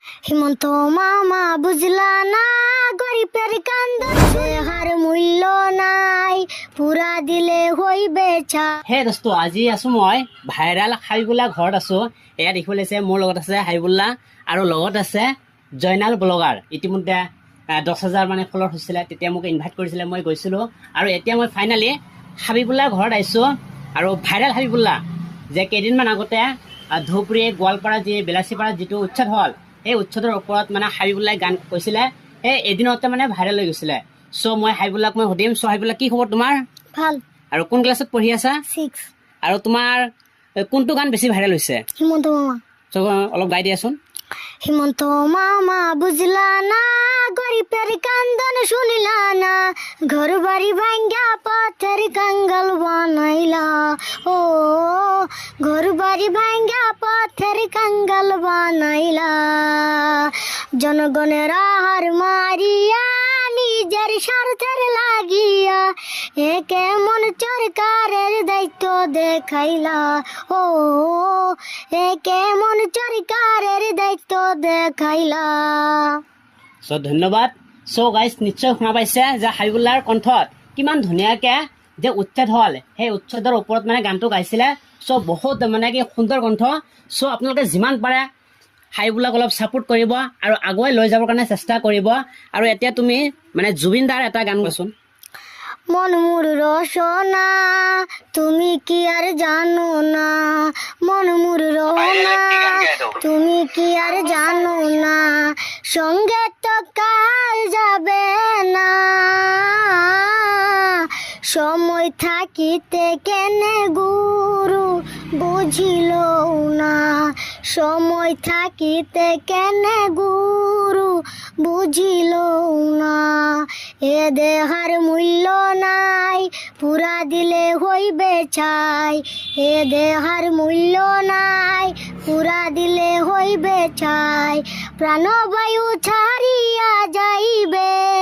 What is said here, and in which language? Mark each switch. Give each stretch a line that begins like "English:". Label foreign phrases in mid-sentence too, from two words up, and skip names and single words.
Bangla: হিমন্ত মামা বুঝলা না গরিবের কান্দন হার মূল্য নাই পুরা দিলে হইবে ছা।
Assamese: হে দোস্ত আজি আছো মই ভাইৰাল হাবিবুল্লা ঘৰত আছো। এয়া দেখিব লাগিছে মোৰ লগত আছে হাবিবুল্লা আৰু লগত আছে জয়নাল ব্লগাৰ। ইতিমধ্যে 10,000 মানে ফলোৱাৰ হৈছিলে, তেতিয়া মোক ইনভাইট কৰিছিলে, মই গৈছিলোঁ। আৰু এতিয়া মই ফাইনেলি হাবিবুল্লাৰ ঘৰত আহিছোঁ। আৰু ভাইৰাল হাবিবুল্লা যে কেইদিনমান আগতে ধুবুৰী গোৱালপাৰা যি বেলাচীপাৰাত যিটো উচ্ছেদ হ'ল, সেই উচ্ছেদৰ ওপৰত মানে হাবিবুল্লাই গান কৈছিলে, সেই এদিনতে মানে ভাইৰেল হৈ গৈছিলে। চ' মই হাবিবুল্লাক মই সুধিম, চ' হাবিবুল্লা কি খবৰ তোমাৰ? ভাল। আৰু কোন ক্লাছত পঢ়ি আছা? 6। আৰু তোমাৰ কোনটো গান বেছি ভাইৰেল হৈছে? হিমন্ত মামা। চ' অলপ গাই দিয়াচোন।
Bangla: হিমন্ত মামা বুঝলা না গরিবের কান্দন শুনিলা না ঘর বাড়ি ভাঙ্গা পথের কাঙ্গাল বানাইলা ও ঘর বাড়ি ভাঙ্গা পথের কাঙ্গাল বানাইলা জনগণের আহার মারিয়া নিজের স্বার্থের লাগিয়া এ কেমন সরকারের দায়িত্ব দেখাইলা ও এ কেমন সরকারের দায়িত্ব দেখাইলা।
Assamese: চ' ধন্যবাদ। চ' গাইজ নিশ্চয় শুনা পাইছে যে হাবিবুল্লাৰ কণ্ঠত কিমান ধুনীয়াকৈ যে উচ্ছেদ হ'ল, সেই উচ্ছেদৰ ওপৰত মানে গানটো গাইছিলে। চ' বহুত মানে কি সুন্দৰ কণ্ঠ। চ' আপোনালোকে যিমান পাৰে হাবিবুল্লাক অলপ ছাপোৰ্ট কৰিব আৰু আগুৱাই লৈ যাবৰ কাৰণে চেষ্টা কৰিব। আৰু এতিয়া তুমি মানে জুবিন দাৰ এটা গান গোৱাচোন।
Bangla: মন মোর রসনা তুমি কি আর জানো না মন মোর রসনা তুমি কি আর জানো না সঙ্গে তো কাল যাবে না সময় থাকিতে কেনে গুরু বুঝিল না সময় থাকিতে কেনে গুরু বুঝিল না এ দেহার মূল্য নাই পুরা দিলে হইবে ছাই এ দেহার মূল্য নাই পুরা দিলে হইবে ছাই প্রাণবায়ু ছাড়িয়া যাইবে